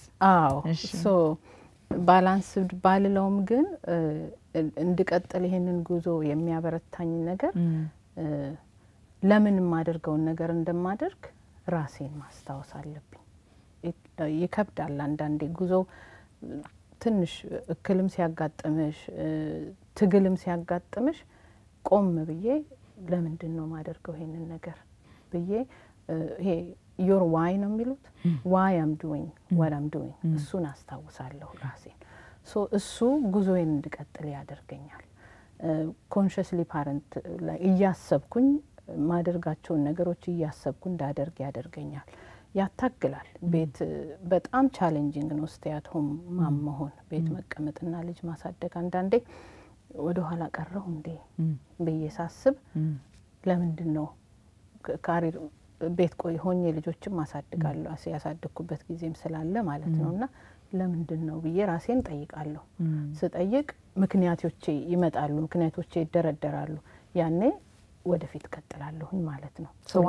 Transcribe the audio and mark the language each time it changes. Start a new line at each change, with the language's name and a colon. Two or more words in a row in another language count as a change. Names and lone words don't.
Amharic: ሶ ባላንስ ባልለውም ግን እንድቀጥል ይሄንን ጉዞ የሚያበረታኝ ነገር ለምን ማደርገው ነገር እንደማደርግ ራሴን ማስታወስ አለብኝ ይከብዳል አንዳንዴ ጉዞ ትንሽ እክልም ሲያጋጥምሽ ትግልም ሲያጋጥምሽ ቆም ብዬ ለምንድነው ማደርገው ይሄንን ነገር ብዬ ይሄ
English: your why
Amharic: ነው የሚሉት
English: why I'm doing what I'm doing
Amharic: እሱን አስታውሳለሁ ራሴን ሶ እሱ ጉዞዬን እንድቀጥል ያደርገኛል
English: consciously parent
Amharic: ላይ እያሰብኩኝ ማደርጋቸውን ነገሮች እያሰብኩ እንዳደርግ ያደርገኛል ያታግላል ቤት በጣም ቻሌንጂንግ ነው
English: stay at home
Amharic: ማመሆን ቤት መቀመጥና ልጅ ማሳደግ አንዳንዴ ወደ ኋላ ቀረው እንዴ በየሳስብ ለምንድነው ካሪር ቤት ቆይ ሆኜ ልጆችን ማሳደጋለሁ ያሳደኩበት ጊዜም ስላለ ማለት ነውና ለምንድነው ብዬ ራሴን ጠይቃለሁ ስጠይቅ ምክንያቶቼ ይመጣሉ ምክንያቶቼ ይደረደራሉ ያኔ ወደፊት ቀጥላለሁ ማለት ነው